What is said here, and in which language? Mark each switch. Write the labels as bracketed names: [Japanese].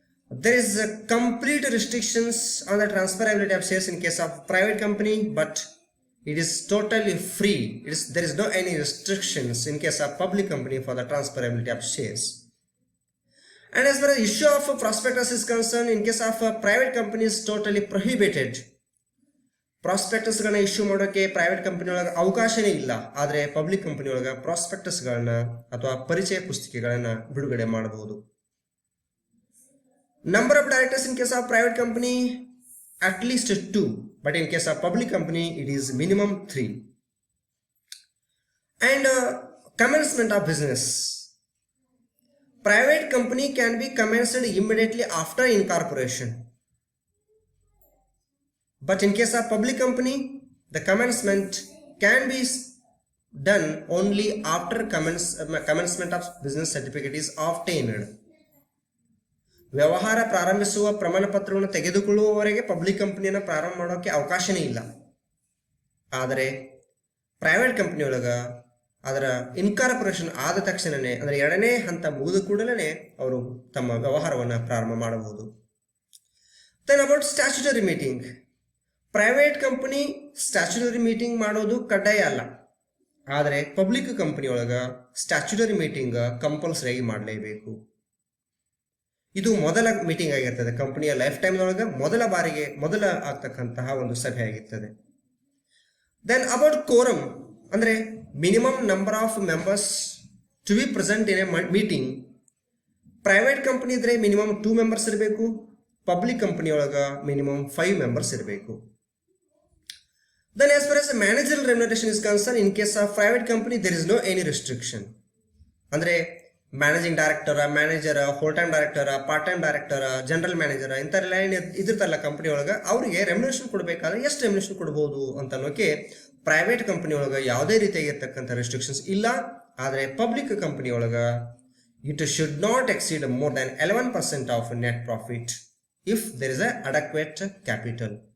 [English] There is a complete restrictions on the transferability of shares in case of private company, but it is totally free. There is no any restrictions in case of public company for the transferability of shares. And as far as issue of prospectus is concerned, in case of private company is totally prohibited. [Kannada] Prospectus ಗಳನ್ನ issue ಮಾಡೋಕೆ private company ಒಳಗೆ ಅವಕಾಶನೇ ಇಲ್ಲ. ಆದರೆ public company ಒಳಗೆ prospectus ಗಳನ್ನ ಅಥವಾ ಪರಿಚಯ ಪುಸ್ತಿಕೆಗಳನ್ನ ಬಿಡುಗಡೆ ಮಾಡಬಹುದು. [English] Number of directors in case of private company at least 2, but in case of public company it is minimum 3. And commencement of business. Private company can be commenced immediately after incorporation. But in case of public company, the commencement can be done only after commencement of business certificate is obtained. [Kannada] ವ್ಯವಹಾರ ಪ್ರಾರಂಭಿಸುವ ಪ್ರಮಾಣ ಪತ್ರವನ್ನು ತೆಗೆದುಕೊಳ್ಳುವವರೆಗೆ public ಕಂಪನಿಯನ್ನು ಪ್ರಾರಂಭ ಮಾಡೋಕೆ ಅವಕಾಶನೇ ಇಲ್ಲ. ಆದರೆ private company ಒಳಗ ಅದರ ಇನ್ಕಾರ್ಪೊರೇಷನ್ ಆದ ತಕ್ಷಣನೇ, ಅಂದರೆ 2ನೇ ಹಂತ ಮುಗಿದ ಕೂಡಲೇ ಅವರು ತಮ್ಮ ವ್ಯವಹಾರವನ್ನು ಪ್ರಾರಂಭ ಮಾಡಬಹುದು. [English] Then about statutory meeting. [Kannada] Private company statutory meeting ಮಾಡೋದು ಕಡ್ಡಾಯ ಅಲ್ಲ, ಆದರೆ ಪಬ್ಲಿಕ್ ಕಂಪನಿ ಒಳಗ ಸ್ಟ್ಯಾಚ್ಯುಟರಿ ಮೀಟಿಂಗ್ ಕಂಪಲ್ಸರಿ ಮಾಡಲೇಬೇಕು. ಇದು ಮೊದಲ ಮೀಟಿಂಗ್ ಆಗಿರ್ತದೆ. ಕಂಪನಿಯ ಲೈಫ್ ಟೈಮ್ ಒಳಗೆ ಮೊದಲ ಆಗ್ತಕ್ಕಂತಹ ಒಂದು ಸಭೆ ಆಗಿರ್ತದೆ. [English] Then about quorum, ಅಂದ್ರೆ minimum number of members to be present in a meeting. [Kannada] Private company ಇದ್ರೆ ಮಿನಿಮಮ್ 2 ಮೆಂಬರ್ಸ್ ಇರಬೇಕು, ಪಬ್ಲಿಕ್ ಕಂಪನಿ ಒಳಗ ಮಿನಿಮಮ್ 5 ಮೆಂಬರ್ಸ್ ಇರಬೇಕು. [English] Then as far as the managerial remuneration is concerned, in case of private company there is no any restriction. [Kannada] ಅಂದ್ರೆ managing director, manager, whole time director, part time director, general manager ಇಂಥರೆಲ್ಲ ಇದಿರ್ತಲ್ಲ company ಒಳಗೆ, ಅವರಿಗೆ remuneration ಕೊಡಬೇಕಾದ್ರೆ ಎಷ್ಟು remuneration ಕೊಡಬಹುದು ಅಂತ ಅನ್ನೋಕೆ private company ಒಳಗೆ ಯಾವುದೇ ರೀತಿಯಾಗಿರ್ತಕ್ಕಂಥ ರೆಸ್ಟ್ರಿಕ್ಷನ್ಸ್ ಇಲ್ಲ. ಆದರೆ ಪಬ್ಲಿಕ್ ಕಂಪನಿ ಒಳಗೆ [English] It should not exceed more than 11% of net profit if there is a adequate capital.